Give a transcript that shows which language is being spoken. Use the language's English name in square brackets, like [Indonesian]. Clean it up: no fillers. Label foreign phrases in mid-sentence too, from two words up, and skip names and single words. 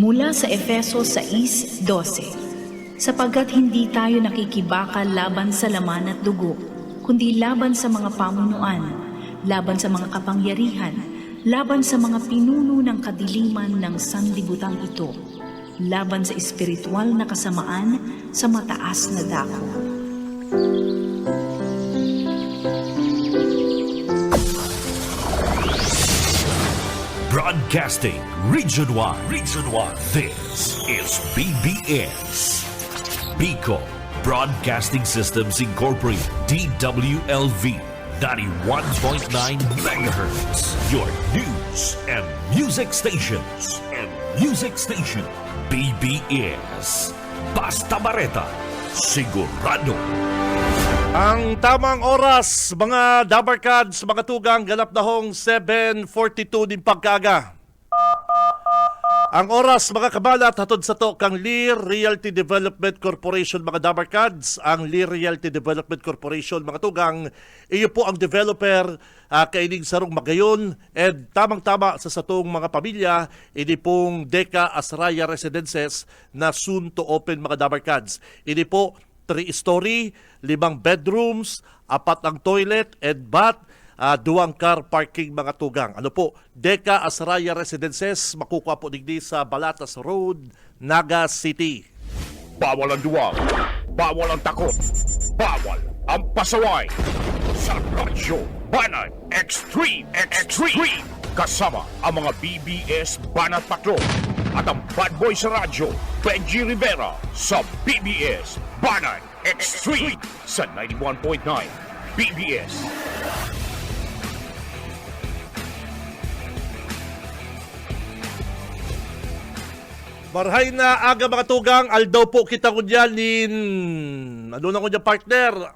[Filipino] Mula sa Efeso 6:12, sapagkat hindi tayo nakikibaka laban sa laman at dugo, kundi laban sa mga pamunuan, laban sa mga kapangyarihan, laban sa mga pinuno ng kadiliman ng sanlibutan ito, laban sa espiritual na kasamaan sa mataas na dako. [English] Broadcasting Region 1. This is BBS. Bicol Broadcasting Systems Incorporated. DWLV 91.9 MHz. Your news and music stations. [Bikol] BBS. Basta Bareta. Sigurado. Ang tamang oras, mga Dabarkads, mga tugang, ganap na hong 7:42 din pagkaaga. Ang oras, mga kabalat, hatod sa to kang Lear Realty Development Corporation, mga Dabarkads. Ang Lear Realty Development Corporation, mga tugang, iyo po ang developer kaining sarong magayon. And tamang-tama sa satong mga pamilya, ini pong Deca Asraya Residences na [English] soon to open, [Bikol] mga Dabarkads. Ini po 3-story, 5 bedrooms, 4 ang [English] toilet and bath, [Bikol] 2 [English] car parking, [Bikol] mga tugang. Ano po, Deca Asraya Residences, makukuha po digdi sa Balatas Road, Naga City. [Filipino] Bawal ang duwag, bawal ang takot, bawal ang pasaway. Sa Radyo Banat Extreme, kasama ang mga BBS Banat Patrol at ang [English] bad boy [Filipino] sa radyo, Benji Rivera sa BBS Banat Extreme sa 91.9 BBS. [Bikol] Marhay na aga, mga tugang, aldaw po kita kunyanin. Ano na kunya partner?